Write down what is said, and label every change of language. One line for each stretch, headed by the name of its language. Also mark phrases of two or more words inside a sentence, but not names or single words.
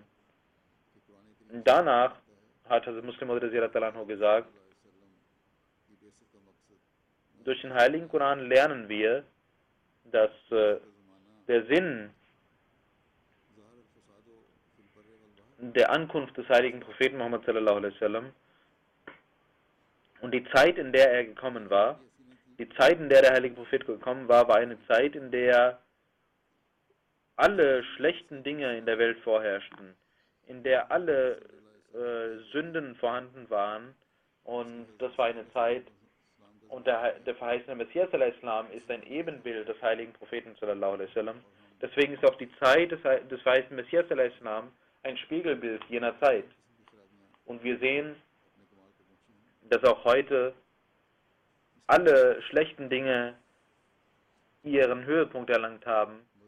German: Danach hat Hazrat Muslim Maud gesagt, durch den Heiligen Koran lernen wir, dass der Sinn der Ankunft des heiligen Propheten Muhammad
Arabic: صلى الله عليه وسلم
German: und die Zeit, in der er gekommen war, die Zeit, in der der heilige Prophet gekommen war, war eine Zeit, in der alle schlechten Dinge in der Welt vorherrschten, in der alle Sünden vorhanden waren, und das war eine Zeit, und der verheißene Messias al-Islam ist ein Ebenbild des heiligen Propheten
Arabic: صلى الله عليه وسلم.
German: Deswegen ist auch die Zeit des verheißenen Messias al-Islam ein Spiegelbild jener Zeit. Und wir sehen, dass auch heute alle schlechten Dinge ihren Höhepunkt erlangt haben.